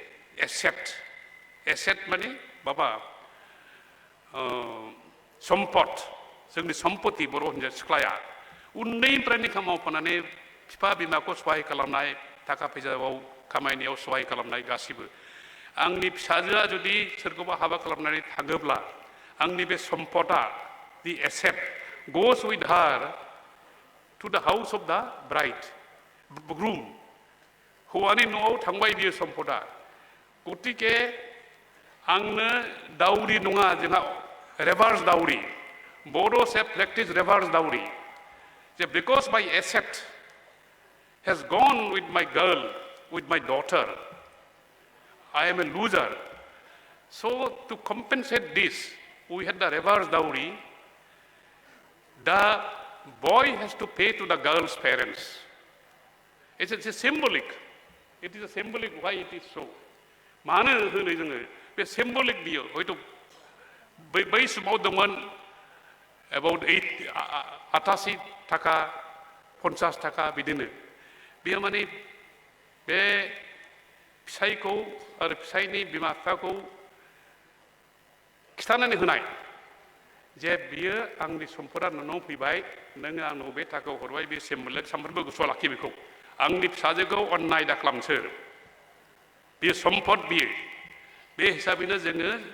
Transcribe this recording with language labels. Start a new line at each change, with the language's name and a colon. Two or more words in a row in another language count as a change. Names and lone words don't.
Bodo: एसेट माने माबा सम्पद जोंनि सम्पति बर' हिनजाव सिख्लाया उन्दैनिफ्रायनो मावफानानै बिफा बिमाखौ सहाय खालामनाय थाखा फैसायाव खामायनायाव सहाय खालामनाय गासिबो आंनि फिसाजोआ जुदि सोरखौबा हाबा खालामनानै थाङोब्ला आंनि बे सम्पदा
English: the asset goes with her to the house of the bride groom
Bodo: हौवानि न'आव थांबाय बियो सम्पदा गतिके आंनो दाउरि नङा जोंहा
English: reverse dowry Bodos have practiced reverse dowry because my asset has gone with my girl with my daughter I am a loser so to compensate this we had the reverse dowry दा boy has to pay to the girl's parents. It's a symbolic. It is a symbolic why it is so.
Bodo: मानो होनो जोङो बे symbolic बियो हयथ' बै समाव दंमोन about 88 थाखा 50 थाखा बिदिनो बेयो माने बे फिसायखौ आरो फिसायनि बिमा बिफाखौ खिथानानै होनाय जे बियो आंनि सम्पदा नोंनाव फैबाय नोङो आंनाव बे थाखाखौ हरबाय बे सिम्बलिक सानफ्रोमबो गोसोआव लाखि बेखौ आंनि फिसाजोखौ अननाय दाखालामसोर बेयो सम्पद बियो बे हिसाबैनो जोङो